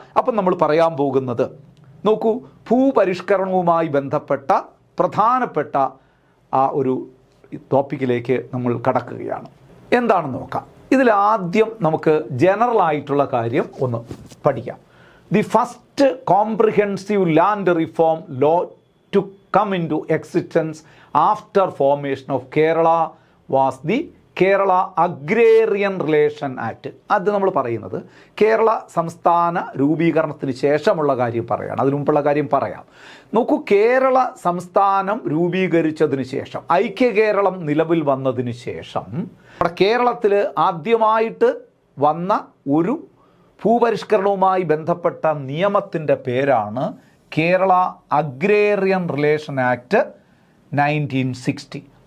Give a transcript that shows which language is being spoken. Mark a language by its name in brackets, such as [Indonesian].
[Malayalam] അപ്പം നമ്മൾ പറയാൻ പോകുന്നത്, നോക്കൂ, ഭൂപരിഷ്കരണവുമായി ബന്ധപ്പെട്ട പ്രധാനപ്പെട്ട ആ ഒരു ടോപ്പിക്കിലേക്ക് നമ്മൾ കടക്കുകയാണ്. എന്താണെന്ന് നോക്കാം. ഇതിലാദ്യം നമുക്ക് ജനറൽ ആയിട്ടുള്ള കാര്യം ഒന്ന് പഠിക്കാം. [English] The first comprehensive land reform law to come into existence after formation of Kerala was the Kerala Agrarian Relation Act. [Malayalam] അത് നമ്മൾ പറയുന്നത് കേരള സംസ്ഥാന രൂപീകരണത്തിന് ശേഷമുള്ള കാര്യം പറയുകയാണ്. അതിനു മുമ്പുള്ള കാര്യം പറയാം. നോക്കൂ, കേരള സംസ്ഥാനം രൂപീകരിച്ചതിന് ശേഷം, ഐക്യ കേരളം നിലവിൽ വന്നതിന് ശേഷം കേരളത്തിൽ ആദ്യമായിട്ട് വന്ന ഒരു ഭൂപരിഷ്കരണവുമായി ബന്ധപ്പെട്ട നിയമത്തിൻ്റെ പേരാണ് കേരള അഗ്രേറിയൻ റിലേഷൻ ആക്ട് 1960.